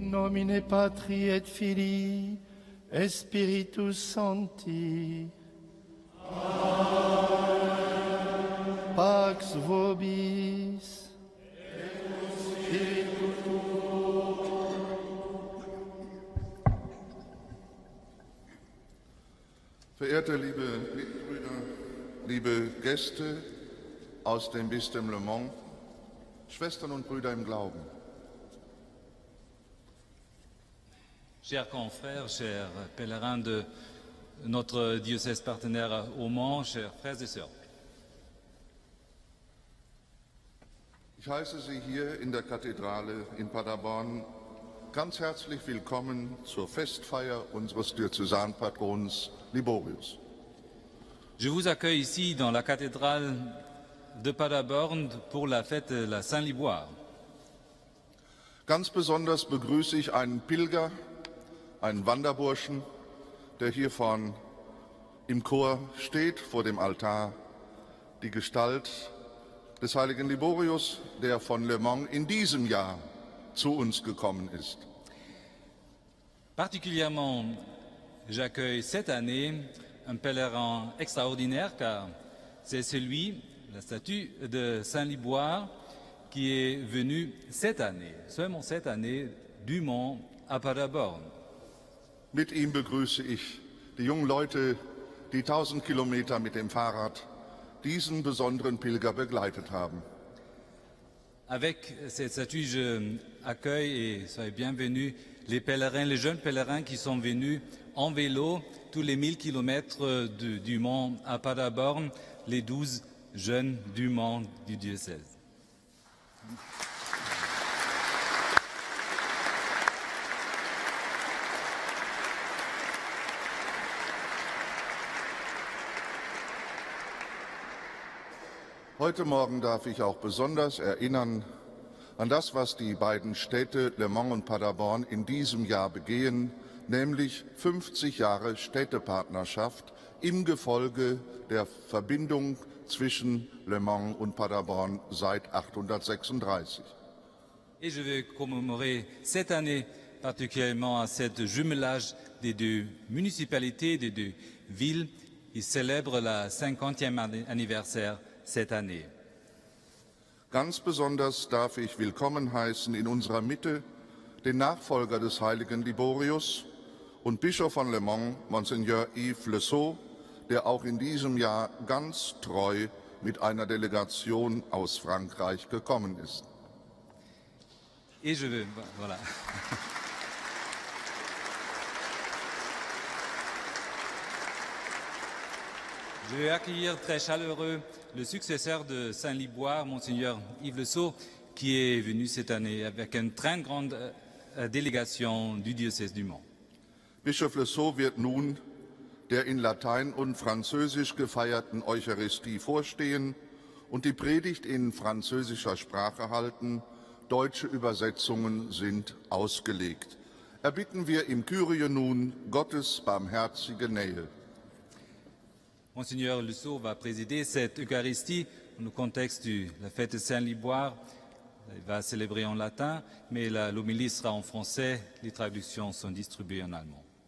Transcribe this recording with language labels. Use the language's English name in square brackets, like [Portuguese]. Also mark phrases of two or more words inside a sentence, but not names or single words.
[Latin] Domine Patri et Filii et Spiritus Sancti. Amen. Pax vobis. [German] Verehrte liebe Mitbrüder, liebe Gäste aus dem Bistum Le Mans, Schwestern und Brüder im Glauben. [French] Chers confrères, chers pèlerins de notre diocèse partenaire au Mans, chers frères et sœurs. [German] Ich heiße Sie hier in der Kathedrale in Paderborn ganz herzlich willkommen zur Festfeier unseres Diözesanpatrons Liborius. [French] Je vous accueille ici dans la cathédrale de Paderborn pour la fête de la Saint-Liboire. [German] Ganz besonders begrüße ich einen Pilger, einen Wanderburschen, der hier vorn im Chor steht, vor dem Altar, die Gestalt des heiligen Liborius, der von Le Mans in diesem Jahr zu uns gekommen ist. [French] Particulièrement, j'accueille cette année un pèlerin extraordinaire car c'est celui, la statue de Saint-Liboire, qui est venu cette année, seulement cette année, du Mans à Paderborn. [German] Mit ihm begrüße ich die jungen Leute, die 1000 Kilometer mit dem Fahrrad diesen besonderen Pilger begleitet haben. [French] Avec cette statue, je accueille et soyez bienvenus les pèlerins, les jeunes pèlerins qui sont venus en vélo tous les 1000 kilomètres du Mans à Paderborn, les 12 jeunes du Mans du diocèse. [German] Heute Morgen darf ich auch besonders erinnern an das, was die beiden Städte Le Mans und Paderborn in diesem Jahr begehen, nämlich 50 Jahre Städtepartnerschaft im Gefolge der Verbindung zwischen Le Mans und Paderborn seit 836. [French] Et je vais commémorer cette année particulièrement à cet jumelage des deux municipalités, des deux villes. Ils célèbrent la 50e anniversaire cette année. [German] Ganz besonders darf ich willkommen heißen in unserer Mitte den Nachfolger des heiligen Liborius und Bischof von Le Mans, Monseigneur Yves Le Sceau, der auch in diesem Jahr ganz treu mit einer Delegation aus Frankreich gekommen ist. [French] Et je veux, voilà. Je vais accueillir très chaleureux le successeur de Saint-Liboire, Monseigneur Yves Le Sceau, qui est venu cette année avec une très grande délégation du diocèse du Mans. [German] Bischof Le Sceau wird nun der in Latein und Französisch gefeierten Eucharistie vorstehen und die Predigt in französischer Sprache halten. Deutsche Übersetzungen sind ausgelegt. Erbitten wir im Kyrie nun Gottes barmherzige Nähe. [French] Monseigneur Le Sceau va présider cette Eucharistie dans le contexte de la fête de Saint-Liboire. Il va célébrer en latin, mais l'homélie sera en français. Les traductions sont distribuées en allemand.